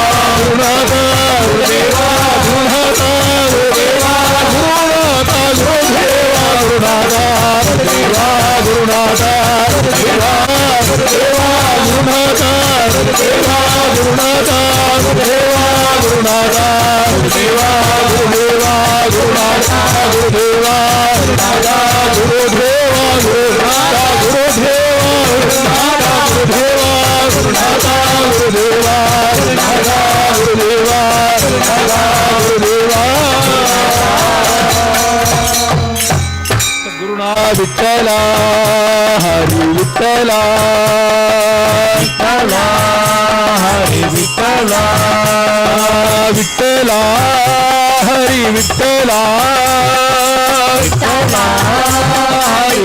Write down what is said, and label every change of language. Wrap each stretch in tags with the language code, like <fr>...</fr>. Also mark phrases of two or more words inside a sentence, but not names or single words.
<ta>குருநாதா குருதேவா குருநாதா குருதேவா குருநாதா குருதேவா குருநாதா குருதேவா குருநாதா குருதேவா குருதேவா குருநாதா குருதேவா குருநாதா குருதேவா குருநாதா குருதேவா குருதேவா குருநாதா குருதேவா குருநாதா குருதேவா குருநாதா குருதேவா குருநாதா குருதேவா குருநாதா குருதேவா குருநாதா குருதேவா</ta> <mr>गुरुना विठ्ठला हरी विठ्ठला विठ्ठला हरी विठ्ठला विठ्ठला हरी विठ्ठला विठ्ठला हरी</mr>